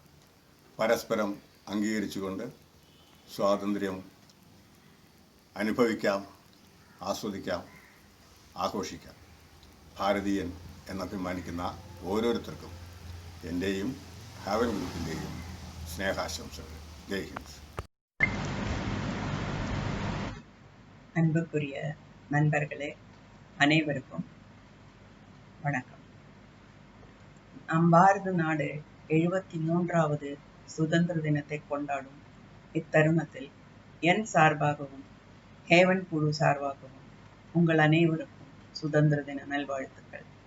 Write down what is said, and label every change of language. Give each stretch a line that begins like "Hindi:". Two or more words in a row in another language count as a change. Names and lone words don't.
Malayalam: പരസ്പരം അംഗീകരിച്ചുകൊണ്ട് സ്വാതന്ത്ര്യം അനുഭവിക്കാം, ആസ്വദിക്കാം, ആഘോഷിക്കാം. ഭാരതീയൻ എന്നഭിമാനിക്കുന്ന ഓരോരുത്തർക്കും എൻ്റെയും ഹാവൻ ഗ്രൂപ്പിൻ്റെയും സ്നേഹാശംസകൾ.
Hindi: जय हिंद.
Tamil: அன்புக்குரிய நண்பர்களே, அனைவருக்கும் வணக்கம். நம் பாரத நாடு 73வது சுதந்திர தினத்தை கொண்டாடும் இத்தருணத்தில் என் சார்பாகவும் ஹேவன் குழு சார்பாகவும் உங்கள் அனைவருக்கும் சுதந்திர தின நல்வாழ்த்துக்கள்.